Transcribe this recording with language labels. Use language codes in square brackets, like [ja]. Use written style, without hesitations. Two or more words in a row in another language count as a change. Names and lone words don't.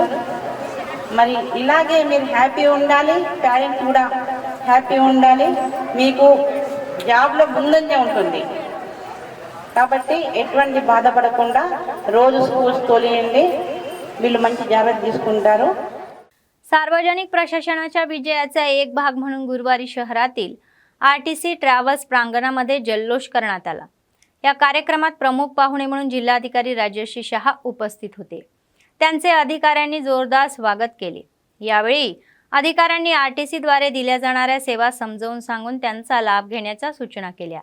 [te] మరి ఇలాగే మీరు హ్యాపీ ఉండాలి, పేరెంట్స్ కూడా హ్యాపీ ఉండాలి. మీకు జాబ్లో ముందంజ ఉంటుంది కాబట్టి ఎటువంటి బాధపడకుండా రోజు స్కూల్స్ తోలేయండి. వీళ్ళు మంచి జాగ్రత్త తీసుకుంటారు. [mr] सार्वजनिक प्रशासनाच्या विजयाचा एक भाग म्हणून गुरुवारी शहरातील RTC ट्रॅव्हल्स प्रांगणामध्ये जल्लोष करण्यात आला। या कार्यक्रमात प्रमुख पाहुणे म्हणून जिल्हाधिकारी राजश्री शहा उपस्थित होते। त्यांचे अधिकाऱ्यांनी जोरदार स्वागत केले। यावेळी अधिकाऱ्यांनी RTC द्वारे दिल्या जाणाऱ्या सेवा समजावून सांगून त्यांचा लाभ घेण्याच्या सूचना केल्या।